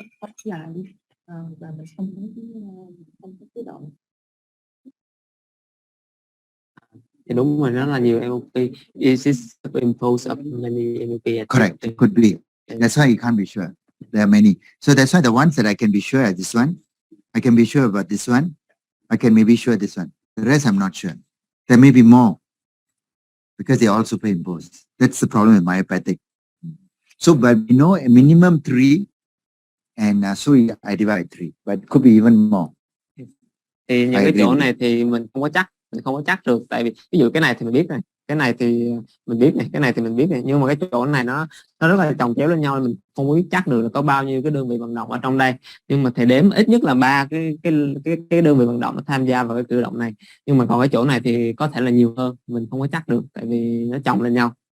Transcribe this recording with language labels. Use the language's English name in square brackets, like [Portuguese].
[Vietnamese] Tách lại và mình không có chế độ. thì đúng rồi, nó là nhiều MOP. [English] Is this imposed of many MOP? Correct, it could be. That's why you can't be sure. There are many. So that's why the ones that I can be sure are this one. I can be sure about this one. I can maybe sure this one. The rest I'm not sure. There may be more because they are all superimposed. That's the problem with myopathic. So, but we know a minimum 3, and so I divide 3, but it could be even more. [Vietnamese] Thì những cái chỗ này thì mình không có chắc được, tại vì ví dụ cái này thì mình biết này, cái này thì mình biết này, cái này thì mình biết này, nhưng mà cái chỗ này nó rất là chồng chéo lên nhau, mình không biết chắc được là có bao nhiêu cái đơn vị vận động ở trong đây, nhưng mà thầy đếm ít nhất là 3 cái đơn vị vận động nó tham gia vào cái cử động này, nhưng mà còn cái chỗ này thì có thể là nhiều hơn, mình không có chắc được tại vì nó chồng lên nhau.